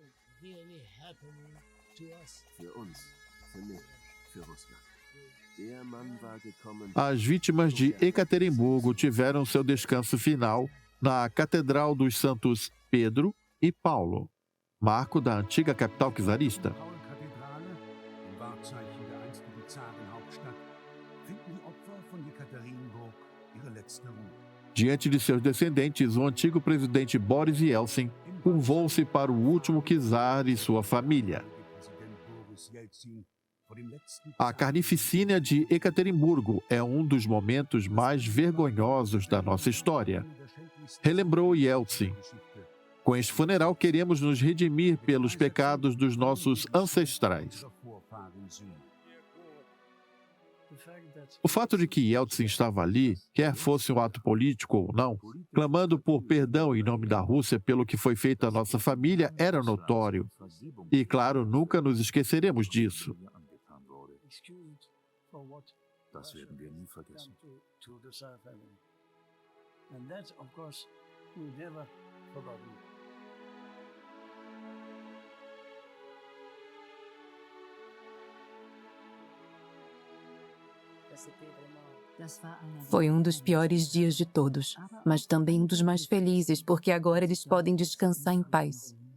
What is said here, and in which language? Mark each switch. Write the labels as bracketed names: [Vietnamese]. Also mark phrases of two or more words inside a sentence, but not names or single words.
[Portuguese] As vítimas de Ekaterimburgo tiveram seu descanso final na Catedral dos Santos Pedro e Paulo, marco da antiga capital czarista. [German] Paulkathedrale, dem Wahrzeichen der einstigen Zarenhauptstadt, finden die Opfer von Jekaterinburg ihre letzte Ruhe. [Portuguese] Diante de seus descendentes, o antigo presidente Boris Yeltsin curvou-se para o último czar e sua família. [German] Präsident Boris Jelzin vor dem letzten [Portuguese] A carnificina de Ekaterimburgo é um dos momentos mais vergonhosos da nossa história, relembrou Yeltsin. Com este funeral, queremos nos redimir pelos pecados dos nossos ancestrais. O fato de que Yeltsin estava ali, quer fosse um ato político ou não, clamando por perdão em nome da Rússia pelo que foi feito à nossa família, era notório. E, claro, nunca nos esqueceremos disso. [German] Das werden wir nie vergessen. [English] To the Tsar family. And that, of course, we never forgotten. [Portuguese] Foi um dos piores dias de todos, mas também um dos mais felizes, porque agora eles podem descansar em paz.